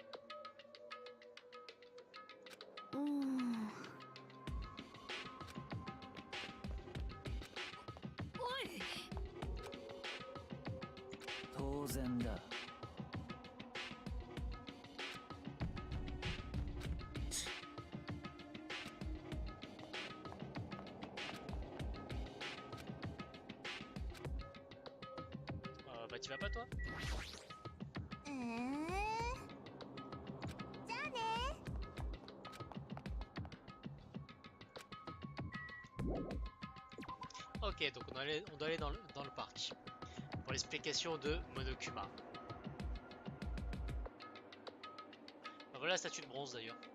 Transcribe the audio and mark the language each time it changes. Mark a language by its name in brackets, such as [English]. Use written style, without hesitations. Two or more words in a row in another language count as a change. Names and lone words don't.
[Japanese] 当然だ。 [French] Bah, tu vas pas, toi? [Japanese] じゃあね。 [French] Ok, donc on doit aller dans le parc. Pour l'explication de Monokuma. Voilà la statue de bronze d'ailleurs.